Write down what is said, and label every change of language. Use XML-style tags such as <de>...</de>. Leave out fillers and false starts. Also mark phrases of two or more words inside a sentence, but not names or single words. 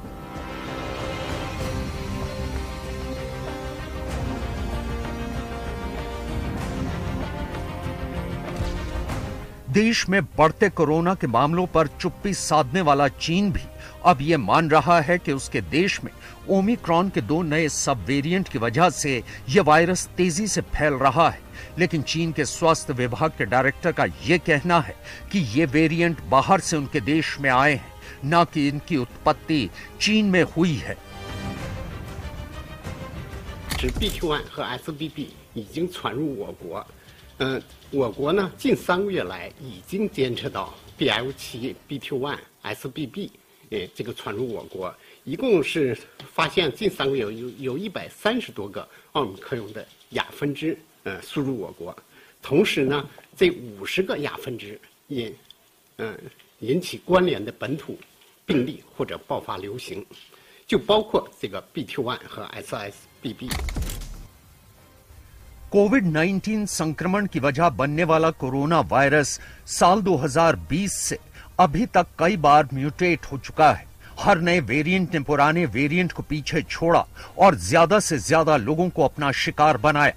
<hi>देश में बढ़ते कोरोना के मामलों पर चुप्पी साधने वाला चीन भी अब यह मान रहा है कि उसके देश में ओमिक्रॉन के 2 नए</hi> <en>sub variant</en> <hi>की वजह से यह वायरस तेजी से फैल रहा है। लेकिन चीन के स्वास्थ्य विभाग के डायरेक्टर का यह कहना है कि ये वेरिएंट बाहर से उनके देश में आए हैं, न कि इनकी उत्पत्ति चीन में हुई है।</hi> <zh>BQ.1 和 XBB 已经传入我国，我国呢近3个月来已经监测到 BF.7、BQ.1、XBB 这个传入我国，一共是发现近3个月有130多个奥密克戎的亚分支输入我国，同时呢这50个亚分支引起关联的本土病例或者爆发流行，就包括这个 BQ.1 和 XBB。</zh> <hi>कोविड-19 संक्रमण की वजह बनने वाला कोरोना वायरस साल 2020 से अभी तक कई बार म्यूटेट हो चुका है हर नए वेरिएंट ने पुराने वेरिएंट को पीछे छोड़ा और ज्यादा से ज्यादा लोगों को अपना शिकार बनाया।</hi>